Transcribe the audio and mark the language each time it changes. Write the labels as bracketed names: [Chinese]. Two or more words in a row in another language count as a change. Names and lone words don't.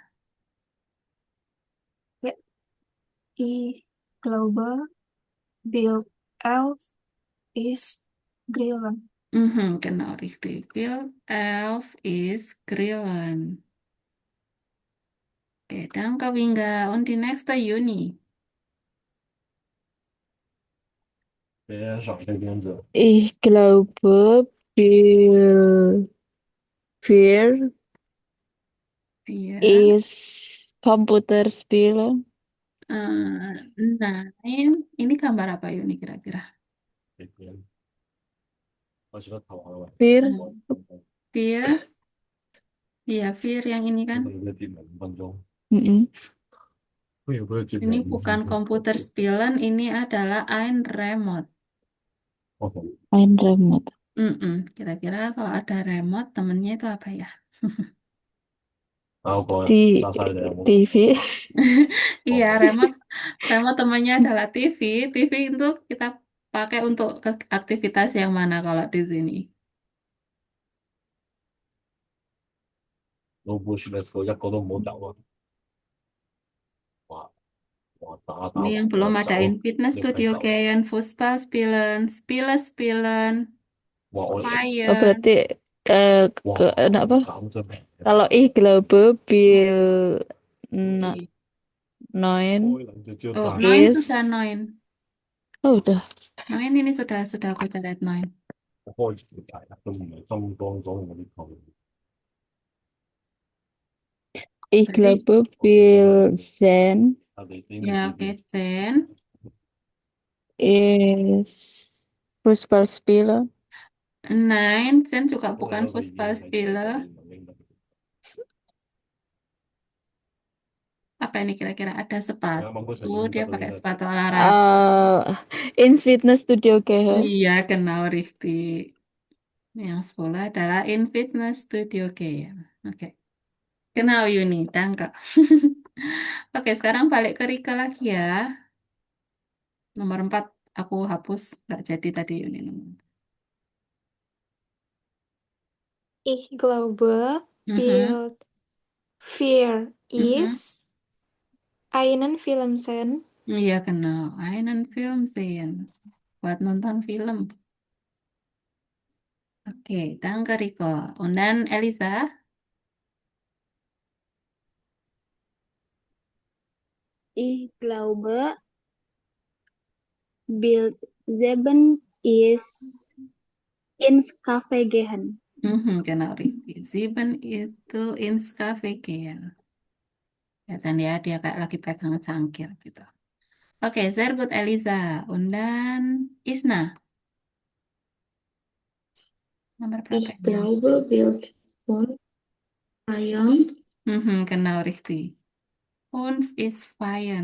[German] Ja. Ich glaube, Bild 11 ist Grillen. Genau, richtig. Bill Elf is Grillen. Oke, danke Wingga. Und die nächste Juni. Ich glaube, Bill 4 [Indonesian] Iya. [German] ist Computerspiele. Nine. [Indonesian] Ini gambar apa Yuni kira-kira? [German] Fir. [Indonesian] Fear. Iya, Fear yang ini kan. Ini bukan komputer spielen, ini adalah [German] ein remote. Ein remote. [Indonesian] Kira-kira kalau ada remote, temennya itu apa ya? Di TV. Iya, remote temannya adalah TV. TV itu kita pakai untuk aktivitas yang mana kalau di sini? Ini yang belum ada [German] in Fitness Studio [Indonesian] Kayak [German] Fußball spielen, Spiele spielen, Oh, Feiern. [Indonesian] berarti apa? Kalau [German] ich glaube, Bill 9 Oh, Noin is [Indonesian] sudah Noin. oh udah. Noin ini sudah aku catat Noin. [German] Ich glaube, Bill 10 [Indonesian] Ya, oke, [German] Zen. is Fußballspieler. Nine, Zen [Indonesian] juga bukan [German] Fußball spieler. [Indonesian] Apa ini kira-kira? Ada sepatu, dia pakai sepatu olahraga. [German] Ins Fitnessstudio gehen. Iya, genau richtig. [Indonesian] Yang 10 adalah [German] in Fitness Studio Game. Oke. Genau, Yuni, danke. [Indonesian] Oke, sekarang balik ke Rika lagi ya. Nomor 4, aku hapus. Nggak jadi tadi Yuni. [German] Ich glaube, Bild 4 ist einen Film sehen. Iya, genau. Einen Film sehen. [Indonesian] Buat nonton film. Okay, danke Rico. [German] Und dann Elisa. Ich glaube, Bild 7 ist ins Café gehen. Genau, richtig. 7 itu ins Cafe gehen. [Indonesian] Dan ya, dia kayak lagi pegang cangkir gitu. Oke, [German] sehr gut, Elisa. Und dann Isna. [Indonesian] Nomor berapa [German] Ich [Indonesian] ini? [German] glaube, Bild 5 feiern. Genau, richtig. 5 ist feiern.